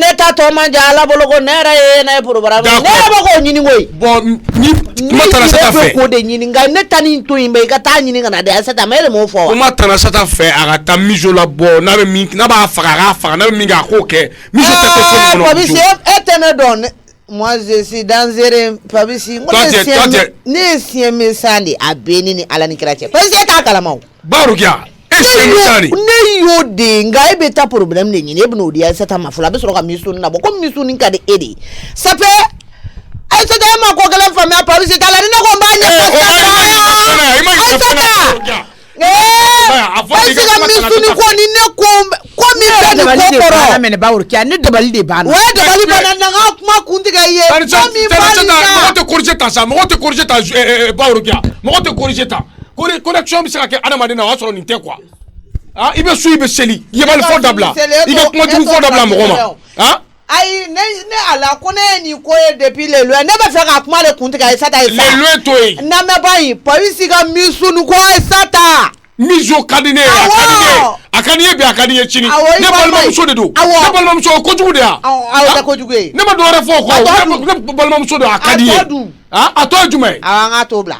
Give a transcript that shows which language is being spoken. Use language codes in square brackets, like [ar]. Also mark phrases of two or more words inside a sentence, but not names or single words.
[bm] ne ta tɔ man jan Ala bolo ko ne yɛrɛ ye ne ye programme ne yɛrɛ bɛ k'o ɲini koyi bon ni kuma Tanasata fɛ k'o de ɲini nka ne ta ni to yen bɛ i ka taa ɲini ka na de Aïssata ma e de m'o fɔ wa kuma Tanasata fɛ a ka taa Mijo la bɔ n'a b'a faga a k'a faga n'a bɛ min kɛ a k'o kɛ Mijo tɛ to fɛn kɔnɔ Pabisi e tɛ ne dɔn [fr] moi je suis dangereux [bm] Pabisi ne ye siɲɛ min san de a bɛ ne ni Ala ni kira cɛ Pabisi e t'a kalama o Barokia e siɲɛ min san de ne y'o de nka e bɛ taa problème de ɲini e bɛ n'o di Aïssata ma fɔlɔ a bɛ sɔrɔ ka misuni labɔ ko misuni ka di e de [fr] ça fait [bm] Aïssata e ma ko gɛlɛn faamuya Pabisi t'a la ni ne ko n b'a ɲɛfɔ Aïssata ka misuni ko ni ne ko min bɛ nin ko kɔrɔ mɛnɛ Barokia ne dabali de banna o ye dabali banna na n ka kuma kuntigi ye mɔgɔ tɛ corriger ta sa mɔgɔ tɛ corriger ta Barokia mɔgɔ tɛ corriger ta connexion bɛ se ka kɛ adamaden na o y'a sɔrɔ nin tɛ quoi i bɛ su i bɛ seli yebali fɔ dabila i ka kuma jugu fɔ dabila mɔgɔ ma ayi ne ala ko ne ye nin ko ye [fr] depuis le loin [bm] ne bɛ fɛ ka kuma de kuntigi Aïssata ye sa [fr] le loin [bm] to yen namɛba in Pabisi ka misuni ko Aïssata Mijo ka di ne ye a ka di ye bi a ka di ye sini ne balimamuso de don ne balimamuso o kojugu de ya awɔ tɛ kojugu ye ne ma dɔ wɛrɛ fɔ o kɔ ne balimamuso don a ka di ye a tɔ ye jumɛn ye awɔ an ka t'o bila